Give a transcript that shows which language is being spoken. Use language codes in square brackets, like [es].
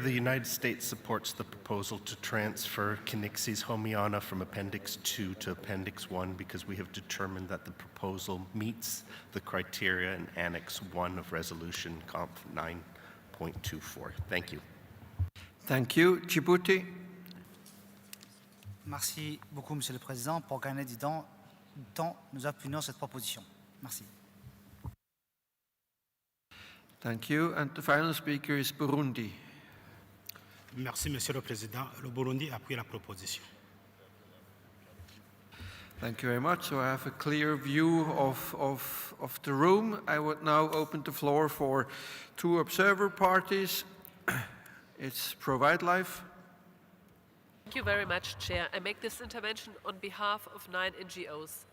[en] The United States supports the proposal to transfer Kinixis homiana from Appendix II to Appendix I because we have determined that the proposal meets the criteria in Annex 1 of Resolution COP 9.24. Thank you. Thank you. Djibouti. [fr] Merci beaucoup, Monsieur le Président. Pour gagner du temps, nous appuyons cette proposition. Merci. [en] Thank you. And the final speaker is Burundi. [fr] Merci, Monsieur le Président. Le Burundi appuie la proposition. [en] Thank you very much. So I have a clear view of the room. I would now open the floor for 2 observer parties. It's Provide Life. Thank you very much, Chair. I make this intervention on behalf of 9 NGOs.